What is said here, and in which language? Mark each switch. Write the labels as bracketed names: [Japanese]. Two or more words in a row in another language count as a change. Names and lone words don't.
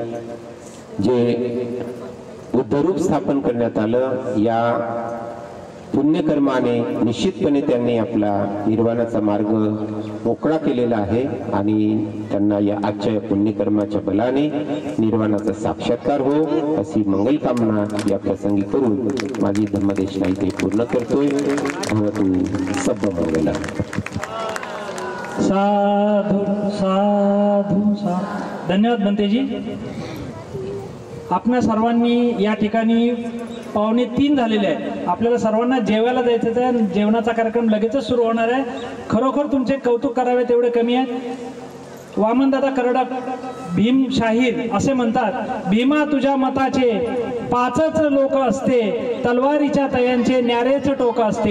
[Marathi] जे बुद्धरूप स्थापन करण्यात आलं या पुण्यकर्माने निश्चितपणे त्यांनी आपला निर्वाणाचा मार्ग मोकळा केलेला आहे आणि त्यांना या आजच्या पुण्यकर्माच्या बलाने निर्वाणाचा साक्षात्कार हो अशी मंगल कामना या प्रसंगी करून माझी धम्मदेशना इथे पूर्ण करतोय। [Pali] भवतु सब्ब मंगला। साधु साधु साधु। धन्यवाद बनतेजी। [Marathi] आपल्या सर्वांनी या ठिकाणी 2:45 झालेले आहे, आपल्याला सर्वांना जेवायला जायचं आहे। जेवणाचा कार्यक्रम लगेचच सुरू होणार आहे। खरोखर तुमचे कौतुक करावे तेवढे कमी आहे। वामनदादा करडक भीम शाहीर असे म्हणतात, भीमा तुझ्या मताचे 5च लोक असते, तलवारीच्या तयांचे न्यारेच टोक असते।